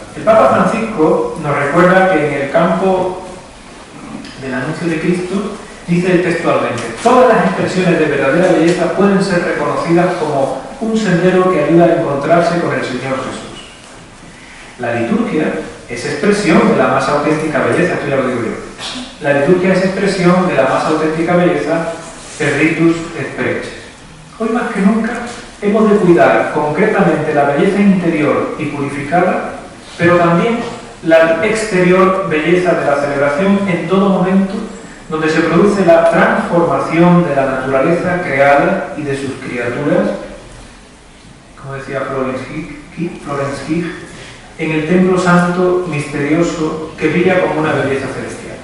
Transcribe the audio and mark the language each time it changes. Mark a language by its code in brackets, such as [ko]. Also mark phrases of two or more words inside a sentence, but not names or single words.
[es] El Papa Francisco nos recuerda que en el campo del anuncio de Cristo dice textualmente: todas las expresiones de verdadera belleza pueden ser reconocidas como un sendero que ayuda a encontrarse con el Señor Jesús. La liturgia es expresión de la más auténtica belleza, esto ya lo digo yo. La liturgia es expresión de la más auténtica belleza, [la] per ritus et preces. [es] Hoy más que nunca hemos de cuidar concretamente la belleza interior y purificada, pero también la exterior belleza de la celebración en todo momento, donde se produce la transformación de la naturaleza creada y de sus criaturas, como decía Florence Higg, en el templo santo misterioso que brilla como una belleza celestial.